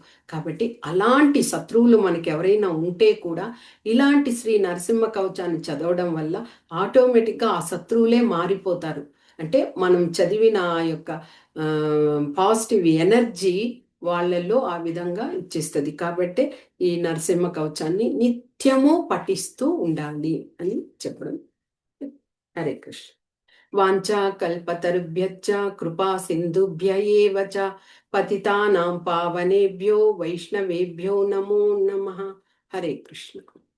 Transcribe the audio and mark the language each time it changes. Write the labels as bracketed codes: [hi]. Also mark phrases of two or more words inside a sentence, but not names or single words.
[te] కాబట్టి అలాంటి శత్రువులు మనకి ఎవరైనా ఉంటే కూడా ఇలాంటి శ్రీ నరసింహ కవచాన్ని చదవడం వల్ల ఆటోమేటిక్గా ఆ శత్రువులే మారిపోతారు. అంటే మనం చదివిన ఆ యొక్క [en] positive energy [te] వాళ్ళల్లో ఆ విధంగా ఇచ్చేస్తుంది. కాబట్టి ఈ నరసింహ కవచాన్ని నిత్యము పఠిస్తూ ఉండాలి అని చెప్పడం. [sa] హరే కృష్ణ. వాంఛా కల్పతరుభ్యశ్చ కృపా సింధుభ్య ఏవ చ పతితానాం పావనేభ్యో వైష్ణవేభ్యో నమో నమః. హరే కృష్ణ.